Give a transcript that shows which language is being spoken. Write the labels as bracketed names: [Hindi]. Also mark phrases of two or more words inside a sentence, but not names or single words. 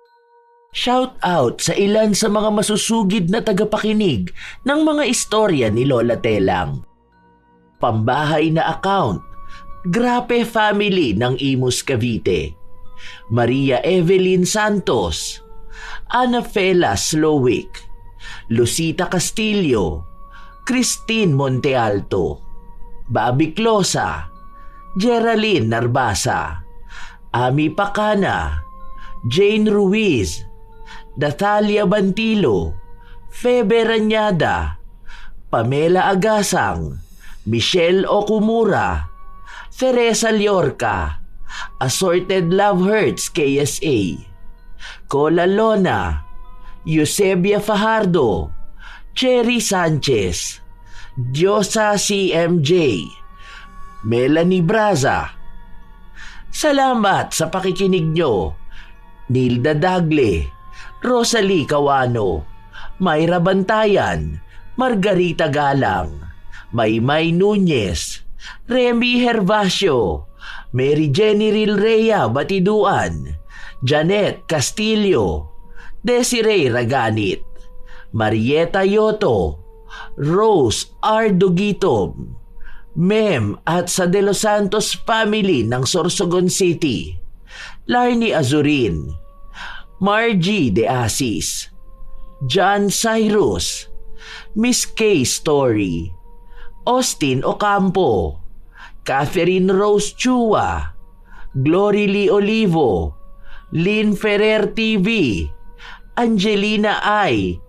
[English] Shout out [Filipino] sa ilan sa mga masusugid na tagapakinig ng mga istorya ni Lola Telang. Pambahay na account, Grape Family ng Imus Cavite, Maria Evelyn Santos, Ana Fela Slowick, Lucita Castillo, Christine Montealto, Bobby Closa, Geraldine Narbasa, Ami Pacana, Jane Ruiz, Natalia Bantilo, Febe Ranyada, Pamela Agasang, Michelle Okumura, Teresa Liorca, Assorted Love Hurts KSA, Cola Lona, Eusebia Fajardo, Cherry Sanchez, Diosa CMJ, Melanie Braza. Salamat sa pakikinig nyo. Nilda Dagle, Rosalie Cawano, Mayra Bantayan, Margarita Galang, Maymay Nunez, Remy Hervasio, Mary Jenny Rilrea Batiduan, Janet Castillo, Desiree Raganit, Marieta Yoto, Rose R. Dugitom, Mem at sa De Los Santos family ng Sorsogon City, Larny Azurin, Margie De Asis, John Cyrus, Miss K. Story, Austin Ocampo, Catherine Rose Chua, Glory Lee Olivo, Lynn Ferrer TV, Angelina I.